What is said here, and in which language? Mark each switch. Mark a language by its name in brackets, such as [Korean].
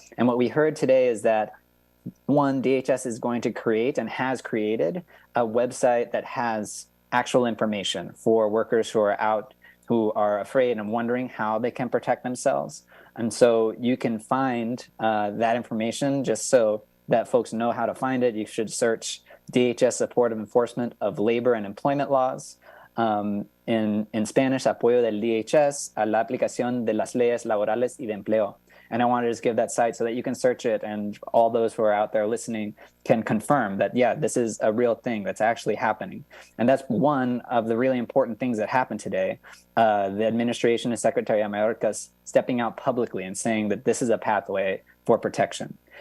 [English] And what we heard today is that, one, DHS is going to create and has created a website that has actual information for workers who are out, who are afraid and wondering how they can protect themselves. And so you can find that information. Just so that folks know how to find it, you should search DHS Supportive Enforcement of Labor and Employment Laws. In Spanish, [Spanish] apoyo del DHS a la aplicación de las leyes laborales y de empleo. [English] And I wanted to just give that site so that you can search it, and all those who are out there listening can confirm that, yeah, this is a real thing that's actually happening. And that's one of the really important things that happened today. The administration and Secretary Mayorkas stepping out publicly and saying that this is a pathway for protection.